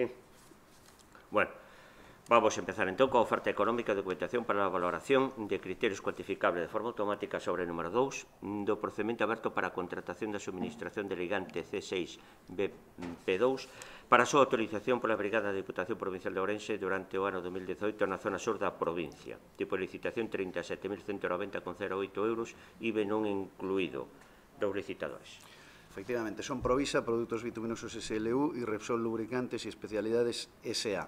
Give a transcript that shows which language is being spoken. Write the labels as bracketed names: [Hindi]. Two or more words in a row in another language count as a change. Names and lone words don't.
[Galician] Bueno, vamos a empezar entón coa oferta económica de documentación para a valoración de criterios cuantificables de forma automática sobre o número 2 do procedimento aberto para a contratación da suministración de ligante C6BP2 para a súa autorización pola Brigada da Diputación Provincial de Ourense durante o ano 2018 na zona sur da provincia. Tipo de licitación 37.190,08 euros, IBE non incluído. Dous licitadores. Efectivamente, son Provisa, Productos Bituminosos SLU y Repsol Lubricantes y Especialidades SA.